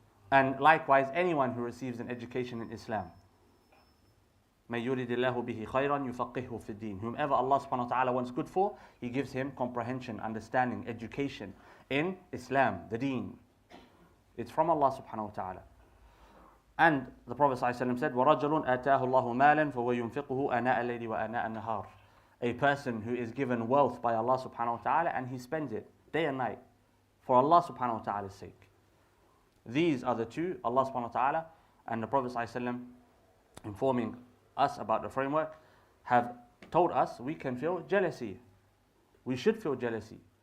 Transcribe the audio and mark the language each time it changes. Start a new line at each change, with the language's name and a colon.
English: And likewise, anyone who receives an education in Islam.
Arabic: مَن يُرِدِ اللَّهُ بِهِ خَيْرًا يُفَقِّهُ فِي الدِّينِ.
English: Whomever Allah subhanahu wa ta'ala wants good for, He gives him comprehension, understanding, education in Islam, the deen. It's from Allah subhanahu wa ta'ala. And the Prophet ﷺ said,
Arabic: وَرَجَلٌ آتَاهُ اللَّهُ مَالًا فَهُوَ يُنْفِقُهُ آنَاءَ اللَّيْلِ وَآنَاءَ النَّهَارِ.
English: A person who is given wealth by Allah subhanahu wa ta'ala and he spends it day and night for Allah subhanahu wa ta'ala's sake. These are the two, Allah subhanahu wa ta'ala and the Prophet ﷺ, informing us about the framework, have told us we can feel jealousy. We should feel jealousy.